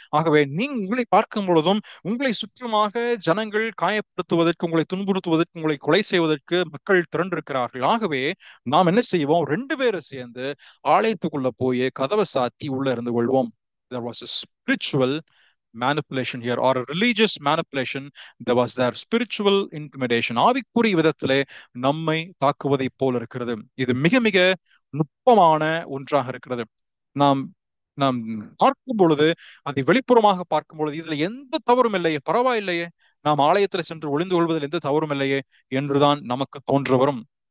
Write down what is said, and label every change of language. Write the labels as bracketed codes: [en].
[ta] ஆகவே உங்களை பார்க்கும் பொழுதும் உங்களை சுற்றமாக ஜனங்கள் காயப்படுத்துவதற்கு, உங்களை துன்புறுத்துவதற்கு, உங்களை கொலை செய்வதற்கு மக்கள் திரண்டிருக்கிறார்கள். ஆகவே நாம் என்ன செய்வோம்? 2 பேரும் சேர்ந்து ஆலயத்துக்குள்ள போய் கதவை சாத்தி உள்ள இருந்து கொள்வோம். [en] There was a spiritual manipulation here or a religious manipulation. There was their spiritual intimidation. [ta] ஆவிக்குரிய விதத்திலே நம்மை தாக்குவதை போல இருக்கிறது. இது மிக மிக நுட்பமான ஒன்றாக இருக்கிறது. நாம் நாம் பார்க்கும் பொழுது, அதை வெளிப்புறமாக பார்க்கும் பொழுது இதுல எந்த தவறும் இல்லையே, பரவாயில்லையே, நாம் ஆலயத்தில் சென்று ஒளிந்து கொள்வதில் எந்த தவறும் இல்லையே என்றுதான் நமக்கு தோன்ற வரும்.